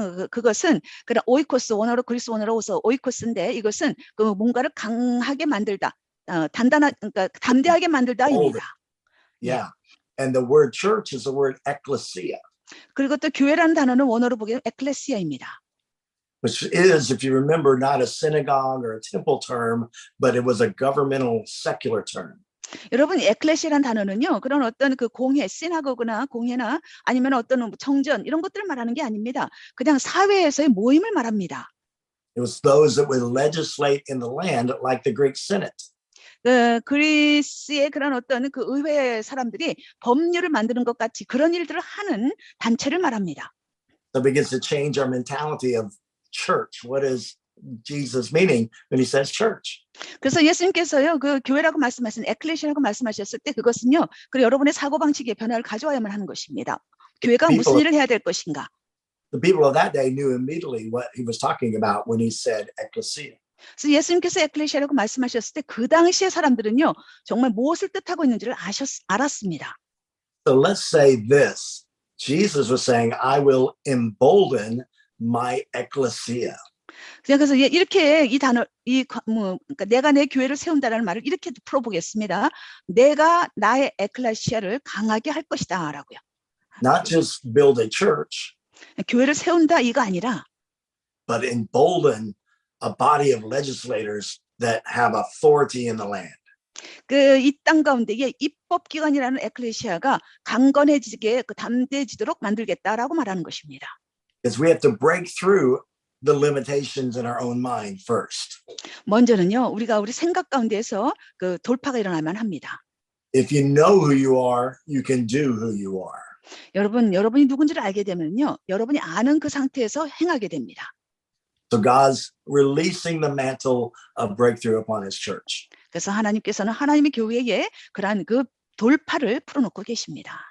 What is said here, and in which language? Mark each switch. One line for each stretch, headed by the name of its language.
Korean: 그것은 그런 오이코스 원어로 그리스 원어로 오이코스인데 이것은 그 뭔가를 강하게 만들다. 단단한 그러니까 담대하게 만들다입니다.
English: Yeah. And the word church is the word ecclesia,
Korean: 그리고 또 교회라는 단어는 원어로 보기에는 에클레시아입니다.
English: which is, if you remember, not a synagogue or a temple term, but it was a governmental secular term.
Korean: 여러분 에클레시아라는 단어는요. 그런 어떤 그 공회, 시나고그나 공회나 아니면 어떤 청전 이런 것들을 말하는 게 아닙니다. 그냥 사회에서의 모임을 말합니다.
English: It was those that would legislate in the land like the Greek Senate.
Korean: 그리스의 그런 어떤 그 의회 사람들이 법률을 만드는 것 같이 그런 일들을 하는 단체를 말합니다.
English: So it begins to change our mentality of church. What is Jesus meaning when he says church?
Korean: 그래서 예수님께서요, 그 교회라고 말씀하신 에클레시아라고 말씀하셨을 때 그것은요, 그 여러분의 사고 방식의 변화를 가져와야만 하는 것입니다. 교회가 무슨 일을 해야 될 것인가?
English: The people of that day knew immediately what he was talking about when he said ecclesia.
Korean: 그래서 예수님께서 에클레시아라고 말씀하셨을 때 그 당시의 사람들은요, 정말 무엇을 뜻하고 있는지를 알았습니다.
English: So let's say this. Jesus was saying, I will embolden my ecclesia.
Korean: 그래서 이렇게 이 단어, 그러니까 내가 내 교회를 세운다라는 말을 이렇게 풀어보겠습니다. 내가 나의 에클레시아를 강하게 할 것이다라고요.
English: Not just build a church,
Korean: 교회를 세운다 이거 아니라,
English: but embolden a body of legislators that have authority in the land.
Korean: 그 이 땅 가운데에 입법기관이라는 에클레시아가 강건해지게 담대해지도록 만들겠다라고 말하는 것입니다.
English: Because we have to break through the limitations in our own mind first.
Korean: 먼저는요, 우리가 우리 생각 가운데에서 그 돌파가 일어나면 합니다.
English: If you know who you are, you can do who you are.
Korean: 여러분이 누군지를 알게 되면요, 여러분이 아는 그 상태에서 행하게 됩니다.
English: So God's releasing the mantle of breakthrough upon his church.
Korean: 그래서 하나님께서는 하나님의 교회에 그러한 그 돌파를 풀어놓고 계십니다.